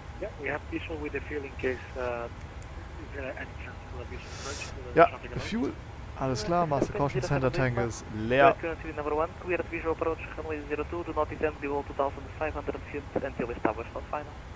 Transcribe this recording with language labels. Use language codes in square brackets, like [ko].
[en] Yeah, we have visual with the fuel in case is there any chance for a visual approach to the [de] Ja, [en] traffic alert? Fuel. [de] Alles klar, Master Caution Center Tank ist leer. [en] Currently number 1, cleared visual approach, runway 02, do not descend below 2500 feet until established on final.